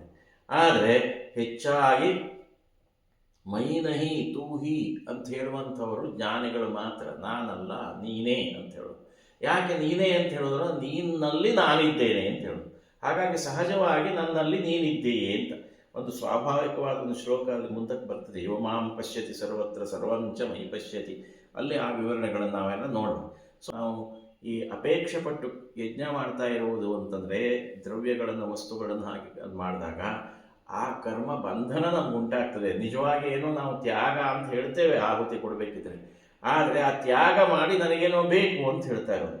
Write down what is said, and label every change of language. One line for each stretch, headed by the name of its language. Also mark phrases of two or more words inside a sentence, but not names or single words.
Kannada: ಆದರೆ ಹೆಚ್ಚಾಗಿ
Hindi: मैं नहीं तू ही
Kannada: ಅಂತ ಹೇಳುವಂಥವರು ಜ್ಞಾನಿಗಳು ಮಾತ್ರ. ನಾನಲ್ಲ ನೀನೇ ಅಂತ ಹೇಳೋದು. ಯಾಕೆ ನೀನೇ ಅಂತ ಹೇಳಿದ್ರು, ನೀನಲ್ಲಿ ನಾನಿದ್ದೇನೆ ಅಂತ ಹೇಳೋದು. ಹಾಗಾಗಿ ಸಹಜವಾಗಿ ನನ್ನಲ್ಲಿ ನೀನಿದ್ದೀಯೇ ಅಂತ ಒಂದು ಸ್ವಾಭಾವಿಕವಾದ ಒಂದು ಶ್ಲೋಕ ಅಲ್ಲಿ ಮುಂದಕ್ಕೆ ಬರ್ತದೆ.
Sanskrit: ಯೋ ಮಾಂ ಪಶ್ಯತಿ ಸರ್ವತ್ರ ಸರ್ವಂಚ ಮೈ ಪಶ್ಯತಿ.
Kannada: ಅಲ್ಲಿ ಆ ವಿವರಣೆಗಳನ್ನು ನಾವೆಲ್ಲ ನೋಡೋಣ. ಸೊ ನಾವು ಈ ಅಪೇಕ್ಷೆ ಪಟ್ಟು ಯಜ್ಞ ಮಾಡ್ತಾ ಇರುವುದು ಅಂತಂದರೆ ದ್ರವ್ಯಗಳನ್ನು ವಸ್ತುಗಳನ್ನು ಹಾಕಿ ಅದು ಮಾಡಿದಾಗ ಆ ಕರ್ಮ ಬಂಧನ ನಮ್ಗೆ ಉಂಟಾಗ್ತದೆ. ನಿಜವಾಗಿ ಏನೋ ನಾವು ತ್ಯಾಗ ಅಂತ ಹೇಳ್ತೇವೆ ಆಹುತಿ ಕೊಡಬೇಕಿದ್ರೆ, ಆದರೆ ಆ ತ್ಯಾಗ ಮಾಡಿ ನನಗೇನೋ ಬೇಕು ಅಂತ ಹೇಳ್ತಾ ಇರೋದು.